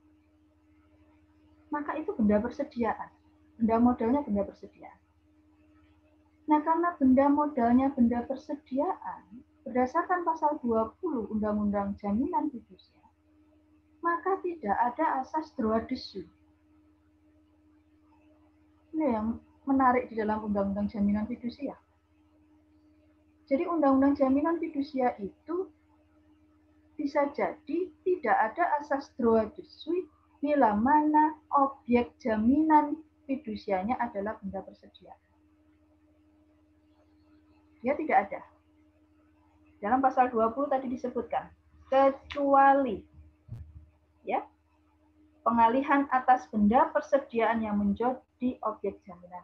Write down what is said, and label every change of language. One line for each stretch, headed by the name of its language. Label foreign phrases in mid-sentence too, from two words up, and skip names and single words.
Indonesian: Maka itu benda persediaan. Benda modalnya benda persediaan. Nah, karena benda modalnya benda persediaan, berdasarkan pasal 20 Undang-Undang Jaminan Fidusia, maka tidak ada asas
French: droit de suite.
Indonesian: Ini yang menarik di dalam Undang-Undang Jaminan Fidusia. Jadi Undang-Undang Jaminan Fidusia itu bisa jadi tidak ada asas
French: droit de suite
Indonesian: bila mana objek jaminan fidusianya adalah benda persediaan. Dia tidak ada. Dalam pasal 20 tadi disebutkan, kecuali ya, pengalihan atas benda persediaan yang menjadi objek jaminan.